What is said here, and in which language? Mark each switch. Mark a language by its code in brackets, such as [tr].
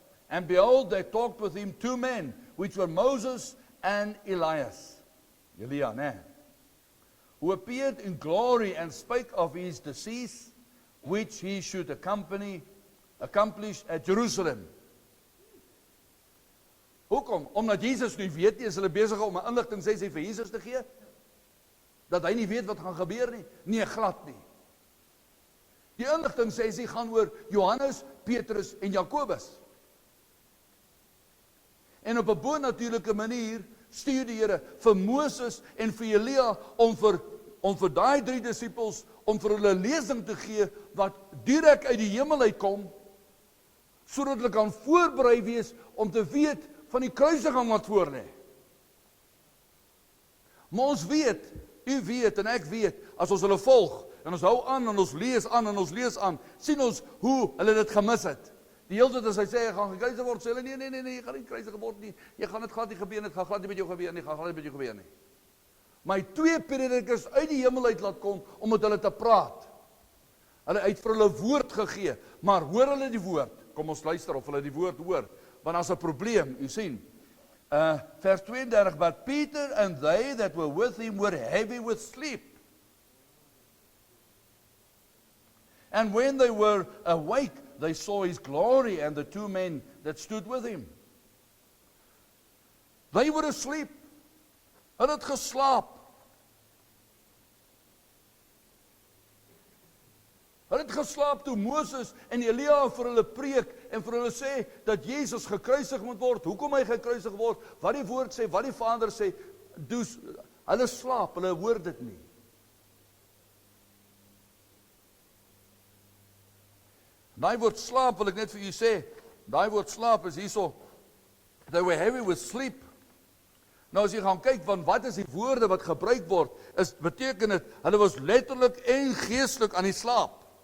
[en] And behold, they talked with him 2 men, which were Moses and Elias. Elia, né? Who appeared in glory and spake of his decease, which he should accomplish at Jerusalem. [af] Hoekom? Omdat Jesus nie weet nie, is hulle besig om 'n inligting sê vir Jesus te gee? Dat hy nie weet wat gaan gebeur nie? Nee, glad nie. Die inligting sê sy gaan oor Johannes, Petrus en Jakobus. En op 'n bonatuurlike manier stuur die Here vir Moses en vir Elia om vir daai 3 disippels om vir hulle 'n lesing te gee wat direk uit die hemel uitkom, sodat hulle kan voorberei wees om te weet van die kruisiging wat voor lê. Maar ons weet, u weet en ek weet, as ons hulle volg en ons hou aan en ons lees aan, sien ons hoe hulle dit gemis het. Die hele tyd as hy sê, jy gaan gekruisig word, sê hulle, nee, jy gaan nie gekruisig word nie, jy gaan dit glad nie gebeur nie, dit gaan glad nie met jou gebeur nie, Maar hy 2 predikers uit die hemel uit laat kom, om met hulle te praat. Hulle het vir hulle woord gegee, maar hoor hulle die woord? Kom ons luister of hulle die woord hoor, want as 'n probleem, u sien. Vers 32, [en] but Peter and they that were with him were heavy with sleep. And when they were awake, they saw his glory and the 2 men that stood with him. They were asleep. [af] Hulle het geslaap. Hulle het geslaap toe Moses en Elia vir hulle preek en vir hulle sê dat Jesus gekruisig moet word, hoekom hy gekruisig word, wat die woord sê, wat die Vader sê, hulle slaap, hulle hoor dit nie. Daai woord slaap wil ek net vir u sê, daai woord slaap is hierso, [en] they were heavy with sleep. [af] Nou as jy gaan kyk van wat is die woorde wat gebruik word, beteken dit, hulle was letterlik en geestelik aan die slaap.